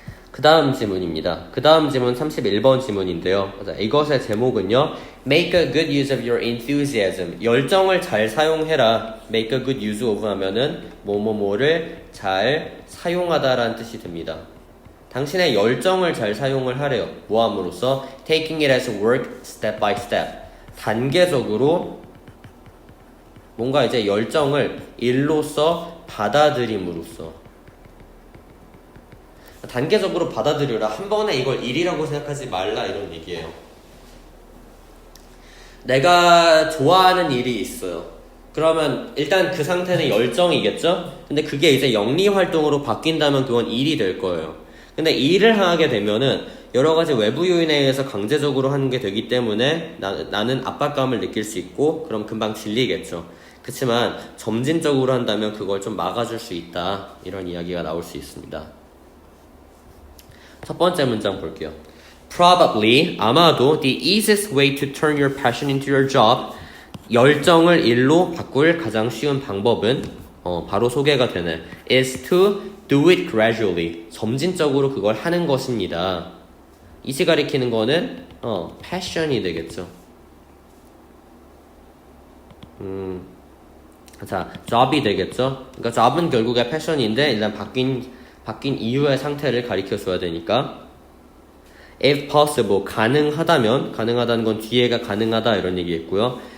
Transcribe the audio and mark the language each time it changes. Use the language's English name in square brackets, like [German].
[Korean] 그 다음 지문입니다. 그 다음 지문 31번 지문인데요. 이것의 제목은요. [English] Make a good use of your enthusiasm. [Korean] 열정을 잘 사용해라. Make a good use of 하면은 뭐뭐뭐를 잘 사용하다라는 뜻이 됩니다. 당신의 열정을 잘 사용을 하래요. 뭐함으로써 [English] taking it as work step by step. [Korean] 단계적으로 뭔가 이제 열정을 일로서 받아들임으로써 단계적으로 받아들여라. 한 번에 이걸 일이라고 생각하지 말라 이런 얘기예요. 내가 좋아하는 일이 있어요. 그러면 일단 그 상태는 열정이겠죠? 근데 그게 이제 영리 활동으로 바뀐다면 그건 일이 될 거예요. 근데 일을 하게 되면은 여러 가지 외부 요인에 의해서 강제적으로 하는 게 되기 때문에 나는 압박감을 느낄 수 있고 그럼 금방 질리겠죠. 그렇지만 점진적으로 한다면 그걸 좀 막아줄 수 있다. 이런 이야기가 나올 수 있습니다. 첫 번째 문장 볼게요. [English] Probably, [Korean] 아마도 [English] the easiest way to turn your passion into your job, [Korean] 열정을 일로 바꿀 가장 쉬운 방법은 바로 소개가 되네. [English] is to do it gradually. [Korean] 점진적으로 그걸 하는 것입니다. 이시 가리키는 거는 passion이 되겠죠. 자, job이 되겠죠. 그러니까 job은 결국에 passion인데 일단 바뀐 이후의 상태를 가리켜 줘야 되니까 if possible, 가능하다는 건 뒤에가 가능하다 이런 얘기겠고요.